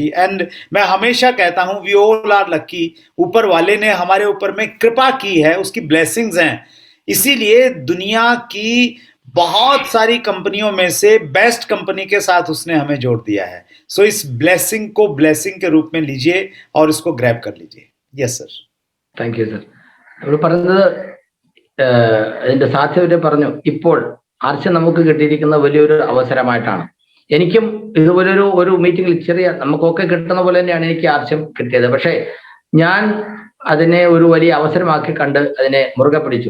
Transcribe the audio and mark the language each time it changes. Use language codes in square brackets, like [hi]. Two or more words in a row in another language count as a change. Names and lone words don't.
[hi] एंड मैं हमेशा कहता हूं [en] we all are lucky. [hi] ऊपर वाले ने हमारे ऊपर में कृपा की है, उसकी ब्लेसिंग्स हैं। इसीलिए दुनिया की बहुत सारी कंपनियों में से बेस्ट कंपनी के साथ उसने हमें जोड़ दिया है. सो इस ब्लेसिंग को ब्लेसिंग के रूप में लीजिए और इसको ग्रैब कर लीजिए. [en] yes sir. thank you sir. [ml] നമ്മൾ പറയുന്നത് അതിന്റെ സാധ്യത പറഞ്ഞു. ഇപ്പോൾ ആർച്ച് നമുക്ക് കിട്ടിയിരിക്കുന്ന വലിയൊരു അവസരമായിട്ടാണ്. എനിക്കും ഇതുപോലൊരു ഒരു മീറ്റിംഗിൽ ചെറിയ നമുക്കൊക്കെ കിട്ടുന്ന പോലെ തന്നെയാണ് എനിക്ക് ആർച്യം കിട്ടിയത്. പക്ഷേ ഞാൻ അതിനെ ഒരു വലിയ അവസരമാക്കി കണ്ട് അതിനെ മുറുകെ പിടിച്ചു.